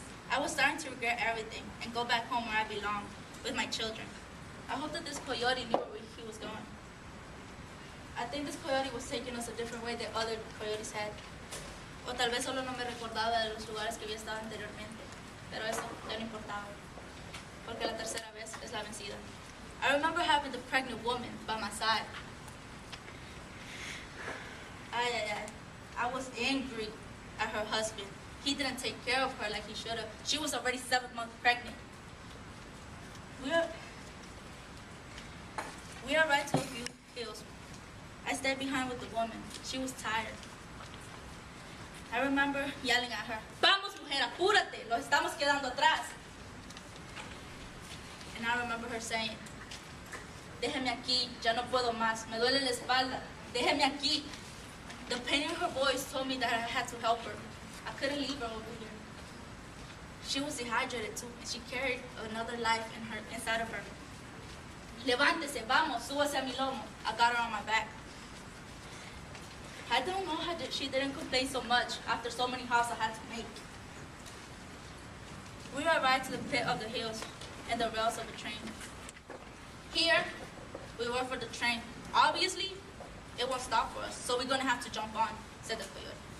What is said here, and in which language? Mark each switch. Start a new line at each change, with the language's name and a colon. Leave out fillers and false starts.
English: I was starting to regret everything and go back home where I belong, with my children. I hope that this coyote knew where he was going. I think this coyote was taking us a different way than other coyotes had.
Spanish: O tal vez solo no me recordaba de los lugares que había estado anteriormente. Pero eso ya no importaba. Porque la tercera vez es la vencida.
English: I remember having the pregnant woman by my side. I was angry at her husband. he didn't take care of her like he should have. She was already 7 months pregnant. We arrived to a few hills. I stayed behind with the woman. She was tired. I remember yelling at her,
Spanish: "Vamos, mujer, apúrate, los estamos quedando atrás."
English: And I remember her saying,
Spanish: "Déjeme aquí, ya no puedo más, me duele la espalda, déjeme aquí."
English: The pain in her voice told me that I had to help her. I couldn't leave her over here. She was dehydrated too, and she carried another life inside of her.
Spanish: "Levántese, vamos, súbase a mi lomo."
English: I got her on my back. I don't know how she didn't complain so much after so many hops I had to make. We arrived to the pit of the hills and the rails of the train. Here, we wait for the train. Obviously, it won't stop for us, so we're gonna have to jump on, said the coyote.